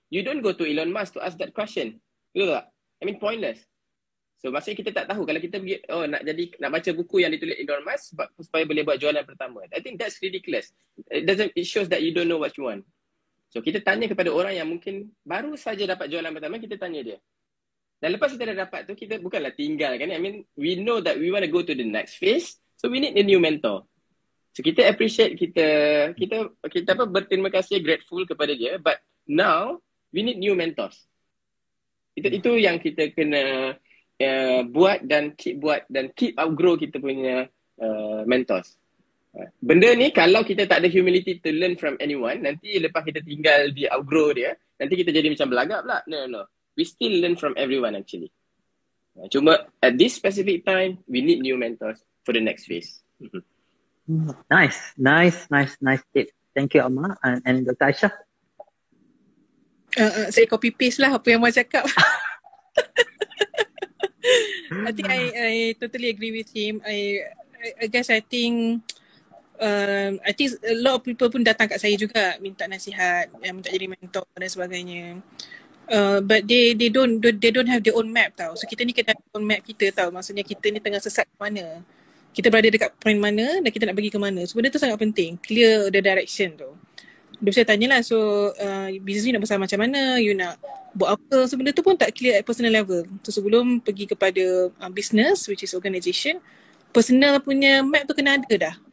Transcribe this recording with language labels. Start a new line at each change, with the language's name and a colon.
English: You don't go to Elon Musk to ask that question.
Malay: Betul tak?
English: I mean, pointless.
Malay: So maksudnya kita tak tahu kalau kita pergi nak baca buku yang ditulis Elon Musk supaya boleh buat jualan pertama.
English: I think that's ridiculous. It shows that you don't know what you want.
Malay: So kita tanya kepada orang yang mungkin baru saja dapat jualan pertama, kita tanya dia. Dan lepas kita dah dapat tu, kita bukanlah tinggalkan.
English: I mean, we know that we want to go to the next phase. So we need a new mentor.
Malay: So kita appreciate, kita berterima kasih, grateful kepada dia.
English: But now we need new mentors.
Malay: Itu yang kita kena buat dan
English: keep outgrow
Malay: kita punya mentors. Benda ni kalau kita tak ada
English: humility to learn from anyone,
Malay: nanti lepas kita tinggal di
English: outgrow
Malay: dia, nanti kita jadi macam belagak pula.
English: No. We still learn from everyone actually.
Malay: Cuma
English: at this specific time, we need new mentors for the next phase. Nice tip. Thank you Amar and Dr. Aisyah.
Malay: Saya copy paste lah apa yang Amar cakap.
English: I think I totally agree with him. I guess I think a lot of people
Malay: pun datang kat saya juga minta nasihat, minta jadi mentor dan sebagainya.
English: But they don't have their own map
Malay: tau. So kita ni kena ada
English: own map
Malay: kita tau. Maksudnya kita ni tengah sesat ke mana. Kita berada dekat point mana dan kita nak pergi ke mana. So benda tu sangat penting.
English: Clear the direction
Malay: tu. Dia saya tanyalah, so business ni nak besar macam mana, you nak buat apa. So benda tu pun tak clear
English: at personal level.
Malay: So sebelum pergi kepada business,
English: which is organisation,
Malay: personal punya map tu kena ada dah.